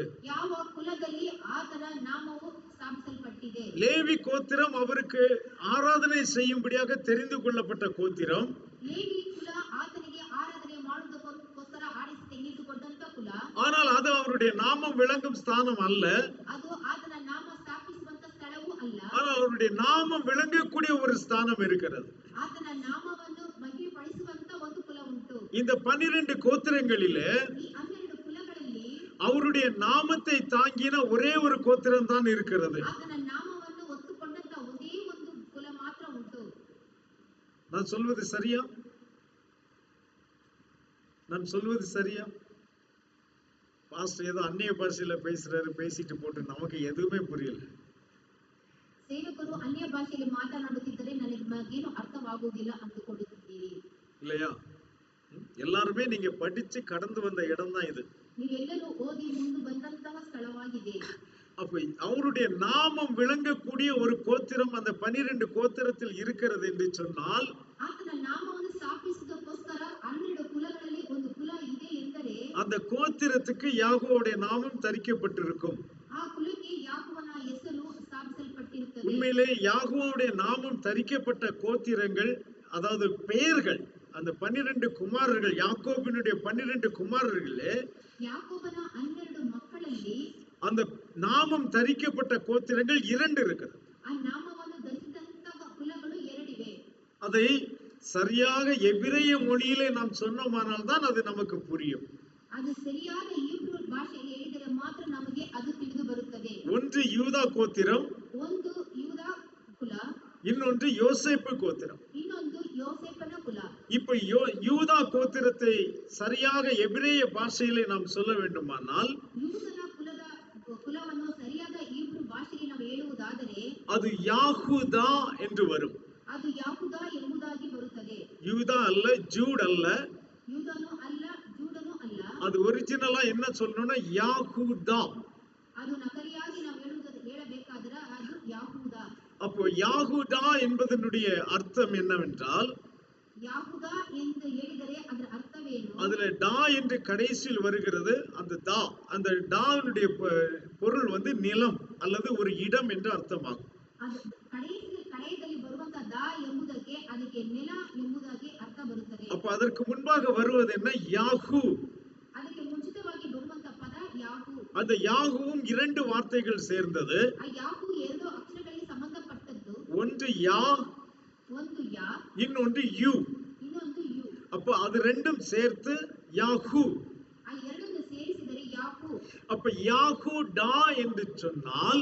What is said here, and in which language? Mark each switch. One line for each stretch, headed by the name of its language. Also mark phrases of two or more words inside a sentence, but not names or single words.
Kannada: ಯಾವ ಕುಲದಲ್ಲಿ ಆತನ ನಾಮವು ಸ್ಥಾಪಿಸಲ್ಪಟ್ಟಿದೆ?
Tamil: லேவி கோத்திரம் அவருக்கு ஆராதனை செய்யும்படியாக தெரிந்து கொள்ளப்பட்ட கோத்திரம்.
Kannada: ಲೇವಿ ಕುಲ ಆತನಿಗೆ ಆರಾಧನೆ ಮಾಡುವುದಕ್ಕೋಸ್ಕರ ಆರಿಸಿ ತೆಗೆದುಕೊಂಡಂತ ಕುಲ.
Tamil: ஆனால் அது அவருடைய நாமம் விளங்கும் ஸ்தானம் அல்ல.
Kannada: ಅದು ಆತನ ನಾಮ ಸ್ಥಾಪಿಸುವಂತ ಸ್ಥಳವೂ ಅಲ್ಲ.
Tamil: ஆனால் அவருடைய நாமம் விளங்கக்கூடிய ஒரு ஸ்தானம் இருக்கிறது.
Kannada: ಆತನ ನಾಮವನ್ನು ಮಹಿಮೆಪಡಿಸುವಂತ ಒಂದು ಕುಲ ಉಂಟು.
Tamil: இந்த 12 கோத்திரங்களிலே
Kannada: ಈ 12 ಕುಲಗಳಲ್ಲಿ
Tamil: அவருடைய நாமத்தை தாங்கின ஒரே ஒரு கோத்திரம் தான் இருக்கிறது.
Kannada: ಆತನ ನಾಮವನ್ನು ಒತ್ತುಕೊಂಡಂತ ಒಂದೇ ಒಂದು ಕುಲ ಮಾತ್ರ ಉಂಟು.
Tamil: நான் சொல்வது சரியா? நான் சொல்வது சரியா? பாஸ்டர் ஏதோ அந்நிய பாஷையில பேசுறாரு, பேசிட்டு போட்டு நமக்கு எதுவுமே புரியல.
Kannada: ಸೇವಕರು ಅನ್ಯ ಭಾಷೆಯಲ್ಲಿ ಮಾತನಾಡುತ್ತಿದ್ದರೆ ನನಗೇನು ಅರ್ಥವಾಗುವುದಿಲ್ಲ ಅಂದುಕೊಳ್ಳುತ್ತಿದ್ದೀರಿ
Tamil: இல்லையா? எல்லாருமே நீங்க படிச்சு கடந்து வந்த இடம் தான் இது.
Kannada: ನೀವೆಲ್ಲರೂ ಓದಿ ಮುಂದೆ ಬಂದಂತಹ ಸ್ಥಳವಾಗಿದೆ.
Tamil: அப்ப அவருடைய நாமம் விளங்கக்கூடிய ஒரு கோத்திரம் அந்த 12 கோத்திரத்தில் இருக்கிறது என்று சொன்னால்,
Kannada: ಆತನ ನಾಮವನ್ನು ಸ್ಥಾಪಿಸುವುದಕ್ಕೋಸ್ಕರ 12 ಕುಲಗಳಲ್ಲಿ ಒಂದು ಕುಲ ಇದೆ ಎಂದರೆ
Tamil: அந்த கோத்திரத்துக்கு யாகோவுடைய நாமம் தரிக்கப்பட்டிருக்கும்.
Kannada: ಆ ಕುಲಕ್ಕೆ ಯಾಕೋಬನ ಹೆಸರು ಸ್ಥಾಪಿಸಲ್ಪಟ್ಟಿರುತ್ತದೆ.
Tamil: உண்மையிலே யாகோவுடைய நாமம் தரிக்கப்பட்ட கோத்திரங்கள், அதாவது பெயர்கள், அந்த 12 குமாரர்கள், யாக்கோபினுடைய 12 குமாரர்களே,
Kannada: ಯಾಕೋಬನ 12 ಮಕ್ಕಳಲ್ಲಿ
Tamil: அந்த நாமம் தரிக்கப்பட்ட கோத்திரங்கள் 2 இருக்கிறது.
Kannada: ಆ ನಾಮವನ್ನು ಧರಿಸಿದಂತಹ ಕುಲಗಳು 2 ಇವೆ.
Tamil: அதை சரியாக எபிரேய மொழியிலே நாம் சொன்னோமானால் தான் அது நமக்கு புரியும்.
Kannada: ಅದು ಸರಿಯಾದ ಹೀಬ್ರೂ ಭಾಷೆಯಲ್ಲಿ ಹೇಳಿದರೆ ಮಾತ್ರ ನಮಗೆ ಅದು ತಿಳಿದು ಬರುತ್ತದೆ.
Tamil: ஒன்று யூதா கோத்திரம்,
Kannada: ಒಂದು ಯೂದಾ ಕುಲ,
Tamil: இன்னொன்று யோசேப்பு கோத்திரம்.
Kannada: ಇನ್ನೊಂದು ಯೋಸೇಫನ ಕುಲ.
Tamil: இப்ப யூதா கோத்திரத்தை சரியாக எபிரேய பாஷையிலே நாம் சொல்ல வேண்டுமானால்,
Kannada: ಯೂದನ ಕುಲವನ್ನು ಸರಿಯಾದ ಹೀಬ್ರೂ ಭಾಷೆಯಲ್ಲಿ ನಾವು ಹೇಳುವುದಾದರೆ
Tamil: அது யாகுதா என்று வரும்.
Kannada: ಅದು ಯಾಹುದಾ ಎಂಬುದಾಗಿ ಬರುತ್ತದೆ.
Tamil: யூதா அல்ல, ஜூட் அல்ல.
Kannada: ಯೂದನು ಅಲ್ಲ, ಜೂಡನು ಅಲ್ಲ.
Tamil: அது ஒரிஜினலா என்ன சொல்லணும்னா யாகுதா.
Kannada: ಅದು ನಕಲಿಯಾಗಿ ನಾವು ಹೇಳಬೇಕಾದ್ರೆ ಅದು ಯಾಹುದಾ.
Tamil: அப்போ யாகுதா என்பதனுடைய அர்த்தம் என்னவென்றால்,
Kannada: ಯಾಹುದಾ ಎಂದು ಹೇಳಿದರೆ ಅದರ ಅರ್ಥವೇನು?
Tamil: அதுல டா என்று கடைசியில் வருகிறது. அந்த டாவினுடைய பொருள் வந்து நிலம் அல்லது ஒரு இடம் என்று அர்த்தமாகும்.
Kannada: ಅದು ಕಡೆಯಲ್ಲಿ ಬರುವಂತ ದಾ ಎಂಬುದಕ್ಕೆ ಅದಕ್ಕೆ ನೆಲ ಎಂಬುದಾಗಿ ಅರ್ಥ ಬರುತ್ತದೆ.
Tamil: அப்ப அதற்கு முன்பாக வருவது என்ன? யாகு.
Kannada: ಅದಕ್ಕೆ ಮುಂಚಿತವಾಗಿ ಬರುವಂತ ಪದ ಯಾಹು.
Tamil: அந்த யாகுவும் இரண்டு வார்த்தைகள் சேர்ந்தது.
Kannada: ಆ ಯಾಹು ಎರಡು ಅಕ್ಷರಗಳಿಗೆ ಸಂಬಂಧಪಟ್ಟದ್ದು.
Tamil: ஒன்று யா,
Kannada: ಒಂದು ಯಾ,
Tamil: இன்னொன்று யு.
Kannada: ಇನ್ನೊಂದು ಯು.
Tamil: அப்ப அது ரெண்டும் சேர்த்து யாகு.
Kannada: ಆ ಎರಡನ್ನು ಸೇರಿಸಿದರೆ ಯಾಹು.
Tamil: அப்ப யாகு டா என்று சொன்னால்,